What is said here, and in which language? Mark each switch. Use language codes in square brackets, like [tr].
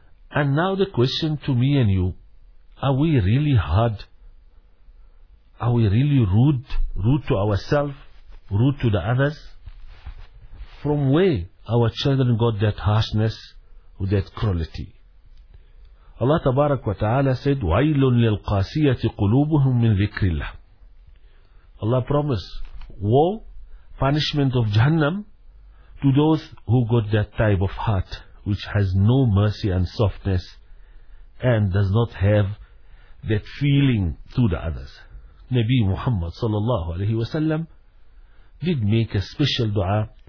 [en] And now the question to me and you, are we really hard? Are we really rude to ourselves, rude to the others? From where our children got that harshness or that cruelty? [ar] Allah tabarak wa ta'ala [en] said, [ar] وَيْلٌ لِلْقَاسِيَةِ قُلُوبُهُمْ مِنْ ذِكْرِ اللَّهِ. [en] Allah promised woe, punishment of Jahannam to those who got that type of heart, which has no mercy and softness and does not have that feeling to the others. Nabi Muhammad sallallahu alayhi wa sallam did make a special dua.